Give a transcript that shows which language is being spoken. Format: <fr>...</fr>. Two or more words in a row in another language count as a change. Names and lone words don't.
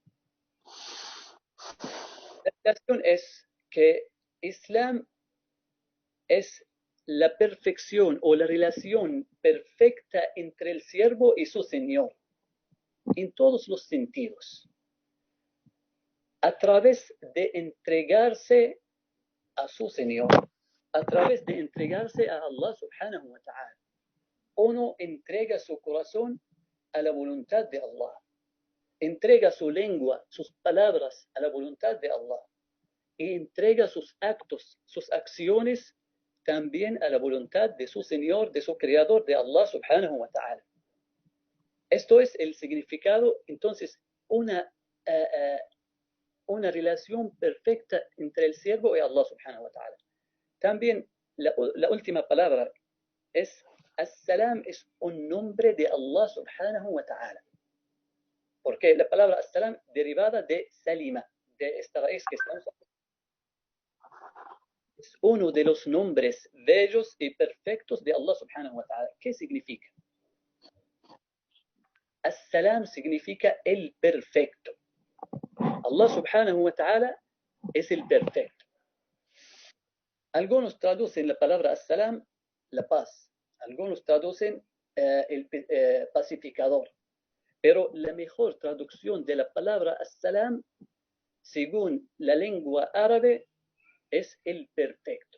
<es>La relación es que Islam es la perfección o la relación perfecta entre el siervo y su Señor, en todos los sentidos, a través de entregarse a su Señor, a través de entregarse a</es> <ar>الله سبحانه وتعالى.</ar> <es>Uno entrega su corazón a la voluntad de Allah, entrega su lengua, sus palabras a la voluntad de Allah, y entrega sus actos, sus acciones también a la voluntad de su Señor, de su Creador, de</es> <ar>الله سبحانه وتعالى.</ar> <es>Esto es el significado, entonces, una relación perfecta entre el siervo y</es> <ar>الله سبحانه وتعالى.</ar> <es>También la última palabra es As-Salam, es un nombre de</es> <ar>الله سبحانه وتعالى.</ar> <es>Porque la palabra As-Salam derivada de Salima, de esta raíz que estamos hablando. Es uno de los nombres bellos y perfectos de</es> <ar>الله سبحانه وتعالى.</ar> <es>¿Qué significa? As-Salam significa el perfecto.</es> <ar>الله سبحانه وتعالى</ar> <es>es el perfecto. Algunos traducen la palabra As-Salam, la paz. Algunos traducen el pacificador. Pero la mejor traducción de la palabra As-Salam, según la lengua árabe, es el perfecto.</es>